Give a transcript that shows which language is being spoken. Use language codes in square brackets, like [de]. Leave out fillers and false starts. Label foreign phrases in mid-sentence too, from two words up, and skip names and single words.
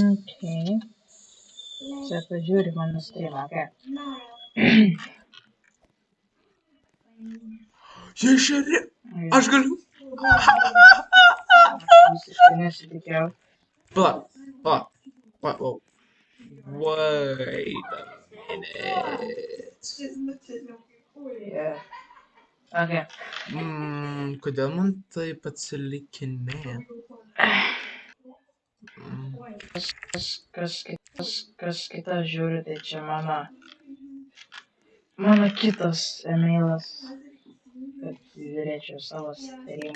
[en] Okay. [lt] Sako, žiūri mano streamą, ką? Ješeri. Aš galiu. Visiškai nesitikėjau. Pala. [en] Wait a minute. Yeah. Okay. [lt] Kodėl man taip atsilikinėja? Kas kitas žiūri, tai čia mano kitas emailas, kad žiūrėčiau savo streamą.